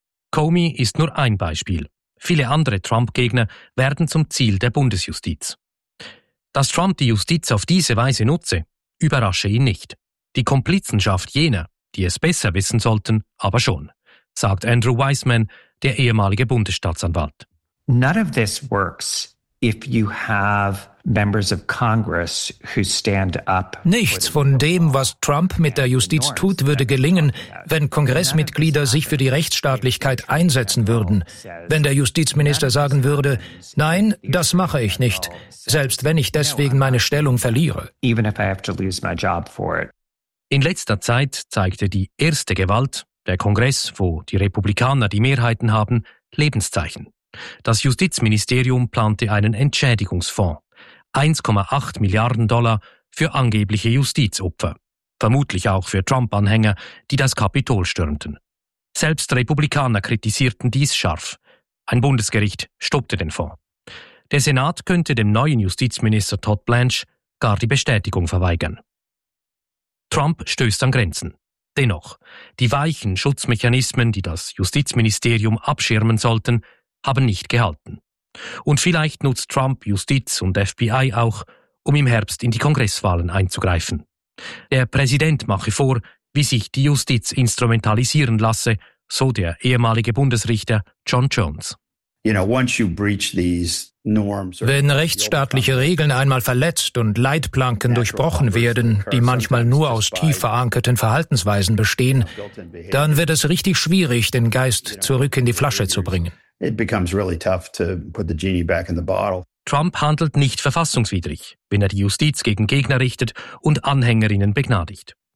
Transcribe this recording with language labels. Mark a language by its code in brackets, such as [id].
[de] Comey ist nur ein Beispiel. Viele andere Trump-Gegner werden zum Ziel der Bundesjustiz. Dass Trump die Justiz auf diese Weise nutze, überrasche ihn nicht. Die Komplizenschaft jener, die es besser wissen sollten, aber schon, sagt Andrew Weissman, der ehemalige Bundesstaatsanwalt. [en] None of this works if you have members of Congress who stand up. [de] Nichts von dem, was Trump mit der Justiz tut, würde gelingen, wenn Kongressmitglieder sich für die Rechtsstaatlichkeit einsetzen würden. Wenn der Justizminister sagen würde, nein, das mache ich nicht, selbst wenn ich deswegen meine Stellung verliere. [en] Even if I have to lose my job for it. [de] In letzter Zeit zeigte die erste Gewalt, der Kongress, wo die Republikaner die Mehrheiten haben, Lebenszeichen. Das Justizministerium plante einen Entschädigungsfonds. 1,8 Milliarden Dollar für angebliche Justizopfer. Vermutlich auch für Trump-Anhänger, die das Kapitol stürmten. Selbst Republikaner kritisierten dies scharf. Ein Bundesgericht stoppte den Fonds. Der Senat könnte dem neuen Justizminister Todd Blanche gar die Bestätigung verweigern. Trump stößt an Grenzen. Dennoch, die weichen Schutzmechanismen, die das Justizministerium abschirmen sollten, haben nicht gehalten. Und vielleicht nutzt Trump Justiz und FBI auch, um im Herbst in die Kongresswahlen einzugreifen. Der Präsident mache vor, wie sich die Justiz instrumentalisieren lasse, so der ehemalige Bundesrichter John Jones. [en] You know, once you breach these norms, [de] wenn rechtsstaatliche Regeln einmal verletzt und Leitplanken durchbrochen werden, die manchmal nur aus tief verankerten Verhaltensweisen bestehen, dann wird es richtig schwierig, den Geist zurück in die Flasche zu bringen. Trump handelt nicht verfassungswidrig, wenn er die Justiz gegen Gegner richtet und Anhängerinnen begnadigt.